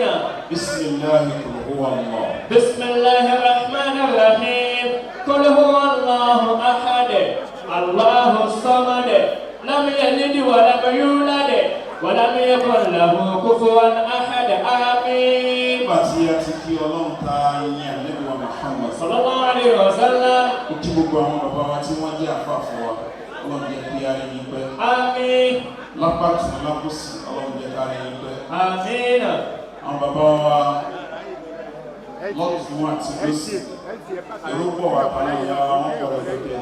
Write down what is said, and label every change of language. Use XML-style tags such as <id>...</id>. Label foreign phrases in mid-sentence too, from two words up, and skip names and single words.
<ar>بسم الله قل هو الله. بسم الله الرحمن الرحيم. قل هو الله أحد الله الصمد لم يلد ولم يولد ولم يكن له كفوا أحد. آمين.</ar> <yo>Bàtí a ti kí Ọlọ́run ta yín Ànábì wa Muhammad</yo> <ar>صلى الله عليه وسلم.</ar> <yo>Ó kí gbogbo àwọn bàbá wa tí wọ́n jẹ́ àfáà fún wa. Ọlọ́run jẹ́ kí a rí yín pẹ́. Àmín. Lápàtì lápòsí Ọlọ́run jẹ́ ká rí yín pẹ́. Àmín. Àwọn bàbá wa lọ́tún àti lọ́sì èrò pọ̀ wá pàlẹ́ ìyá wọn pọ̀ lọ́dẹ̀.</yo>